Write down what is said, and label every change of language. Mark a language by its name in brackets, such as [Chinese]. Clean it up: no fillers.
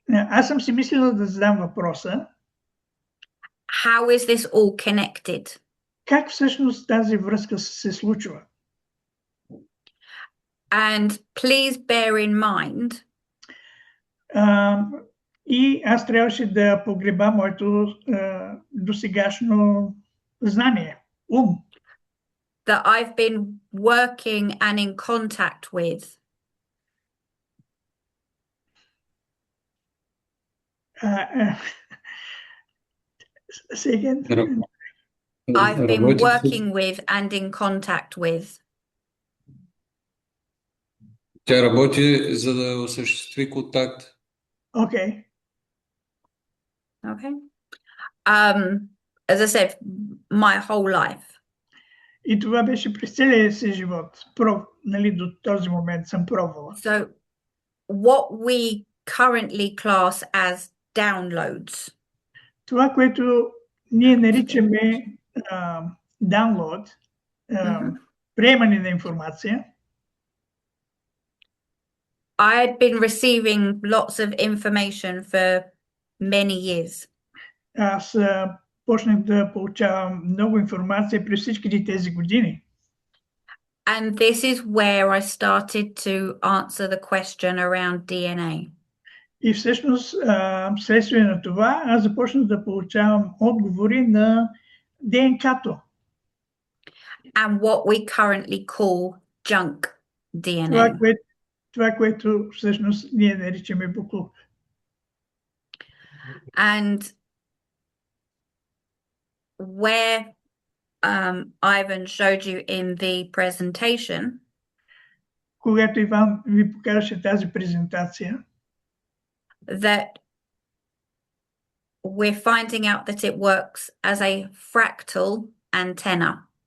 [Bulgarian] Аз съм си мислила да задам въпроса. [English] How is this all connected? [Bulgarian] Как всъщност тази връзка се случва? [English] And please bear in mind, [Bulgarian] и аз трябваше да погреба моето досегашно знание, ум. [English] that I've been working and in contact with Say again. I've been [Bulgarian] Работи [English] working with and in contact with. [Bulgarian] Тя работи, за да осъществи контакт. [English] Okay. Okay. As I said, my whole life. [Bulgarian] И това беше през целия си живот. Нали, до този момент съм пробвала. [English] So what we currently class as downloads. [Bulgarian] Това, което ние наричаме download, приемане на информация. [English] I had been receiving lots of information for many years. [Bulgarian] Аз почнах да получавам много информация през всичките тези години. [English] And this is where I started to answer the question around DNA. [Bulgarian] И всъщност, вследствие на това, аз започнах да получавам отговори на ДНК-то. [English] And what we currently call junk DNA. [Bulgarian] Това, което всъщност ние наричаме буклук. [English] And where Ivan showed you in the presentation, [Bulgarian] когато Иван ви покажеше тази презентация, [English] that we're finding out that it works as a fractal antenna.